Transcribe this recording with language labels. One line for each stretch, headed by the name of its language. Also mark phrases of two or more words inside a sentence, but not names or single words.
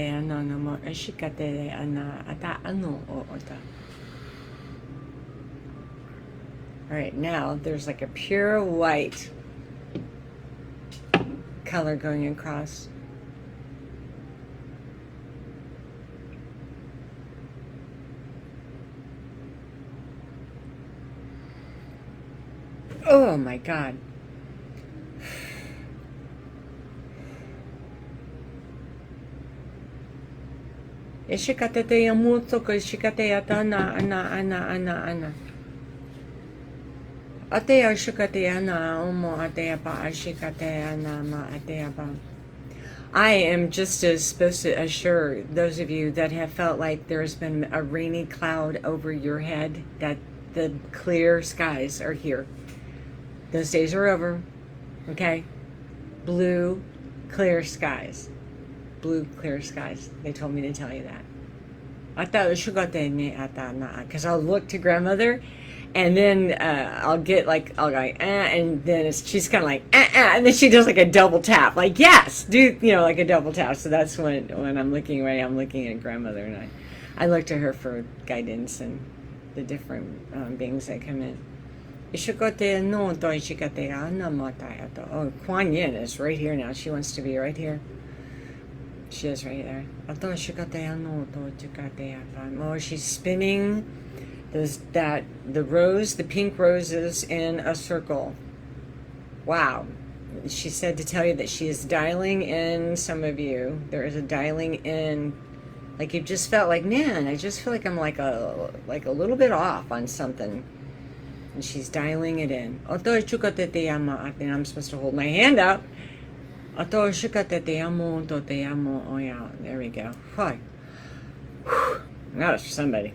English: All right, now there's like a pure white color going across. Oh my God. Ishikate ya muto ko ishikate ya ana. Ate ya shikate ana omo ate ya pa ashikate ana ma ate ya pa. I am just as supposed to assure those of you that have felt like there's been a rainy cloud over your head that the clear skies are here. Those days are over, okay? Blue, clear skies. Blue, clear skies. They told me to tell you that. Because I'll look to grandmother, and then I'll go, and then she's kind of like, and then she does like a double tap, like, yes, do, like a double tap. So that's when I'm looking at grandmother, and I look to her for guidance and the different beings that come in. Ishikote no to ishikate ana mata. Oh, Kuan Yin is right here now. She wants to be right here. She is right there. Ato ishikate ano to ishikate ata. Oh, she's spinning the pink roses in a circle. Wow. She said to tell you that she is dialing in some of you. There is a dialing in. Like you just felt like, man, I just feel like I'm like a little bit off on something. And she's dialing it in. Oto ishikate te amo. And I'm supposed to hold my hand up. Oto ishikate te amo to te amo. Oh yeah, there we go. Hi. That was for somebody.